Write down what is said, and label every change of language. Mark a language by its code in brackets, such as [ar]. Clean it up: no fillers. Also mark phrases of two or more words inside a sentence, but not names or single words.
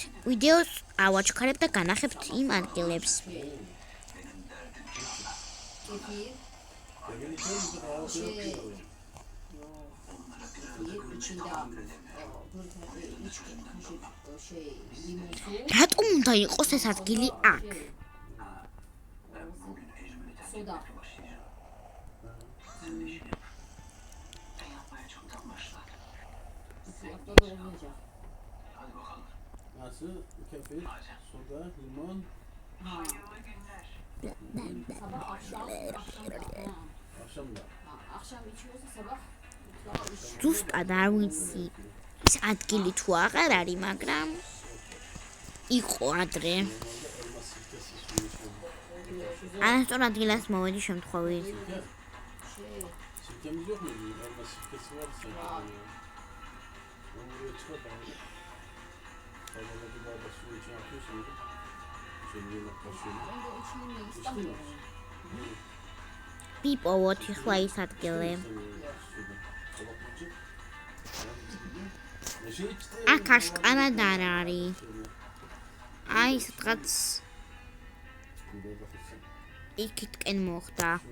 [ka] ვიდეოს ავაჩქარებ და განახებთ იმ ადგილებს. რატომ უნდა იყოს ეს ადგილი აქ? [tr] Nasıl? Kefir, soda, limon. Sabah akşam Akşam da. akşam içiyorsa sabah [ka] ზუსტად არ ვიცი ის ადგილი თუ აღარ არის, მაგრამ იყო ადრე. ანასტორ ადგილას მოვედი შემთხვევით. [tr] Sirkemiz yok mu? Elma sirkesi var sanki. Onu buraya çıkart abi. Sabahla bir bardak suyu içine atıyorsun öyle. Şöyle yemek kaşığını. ben de içmeyeyim İçtin istemiyorum. mi? [ka] ვიპოვოთ ახლა ის ადგილი. აქ აშკარად არ არის. აი, სადღაც იქითკენ მოხდა.